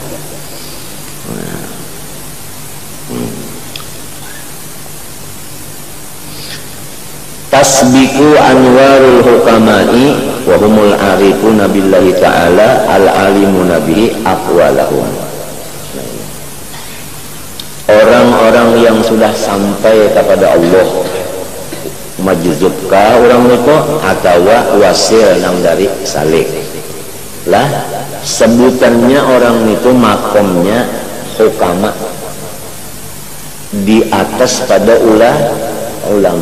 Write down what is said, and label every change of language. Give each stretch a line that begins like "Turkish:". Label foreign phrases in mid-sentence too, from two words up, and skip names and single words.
Arabic: تسبق أنوار الحكماء وهم العارفون بالله تعالى العالمون به أقوالهم.
Indonesian: Orang-orang yang sudah sampai kepada Allah majzubkah orang itu atau wasil nang dari salik lah sebutannya orang itu makomnya hukama di atas pada ulama.